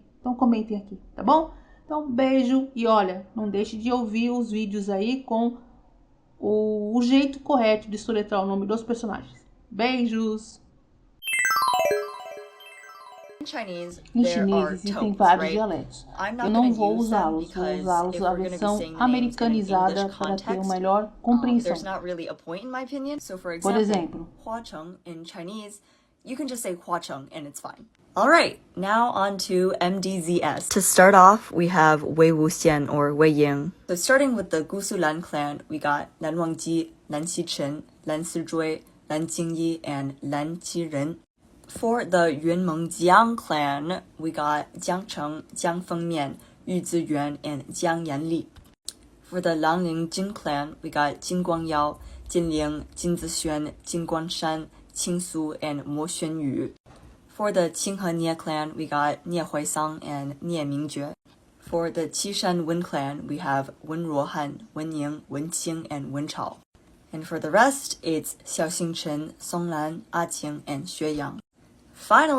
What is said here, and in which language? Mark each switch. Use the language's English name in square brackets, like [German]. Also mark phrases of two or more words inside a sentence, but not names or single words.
[Portuguese] Então comentem aqui, tá bom? Então, beijo e olha, não deixe de ouvir os vídeos aí com o jeito correto de soletrar o nome dos personagens. Beijos! Em chinês existem vários dialetos. Eu não vou usá-los, vou usá-los a versão americanizada para ter uma melhor compreensão. Por exemplo, [English] you can just say Huacheng and it's fine. All right, now on to MDZS. To start off, we have Wei Wuxian or Wei Ying. So starting with the Gusulan clan, we got Lan Wangji, Lan Qichen, Lan Sizhui, Lan Jingyi, and Lan Qiren. For the Yunmengjiang clan, we got Jiang Cheng, Jiang Fengmian, Yu Ziyuan, and Jiang Yanli. For the Langling Jin clan, we got Jin Guangyao, Jin Ling, Jin Zixuan, Jin Guanshan, Qing Su, and Mo Xuanyu. For the Qinghe Nie clan, we got Nie Huaisang and Nie Mingjue. For the Qishan Wen clan, we have Wen Ruohan, Wen Ning, Wen Qing, and Wen Chao. And for the rest, it's Xiao Xingchen, Song Lan, A Qing, and Xue Yang.